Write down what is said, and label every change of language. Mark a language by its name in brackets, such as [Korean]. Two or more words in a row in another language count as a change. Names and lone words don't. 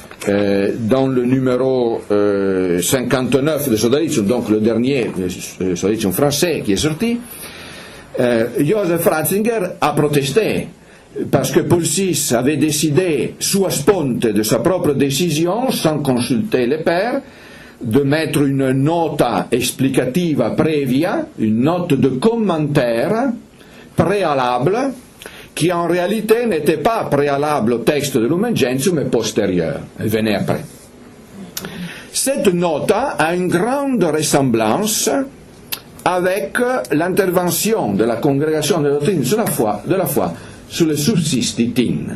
[French] dans le numéro 59 de Sodalicium, donc le dernier Sodalicium français qui est sorti, Joseph Ratzinger a protesté parce que Paul VI avait décidé, [Latin] sua sponte [French] de sa propre décision, sans consulter les pères, de mettre une [Latin] nota explicativa previa, [French] une note de commentaire préalable, qui en réalité n'était pas préalable au texte de Lumen Gentium, mais postérieure. Elle venait après. Cette nota a une grande ressemblance avec l'intervention de la congrégation de la doctrine de la foi sur le subsistitine.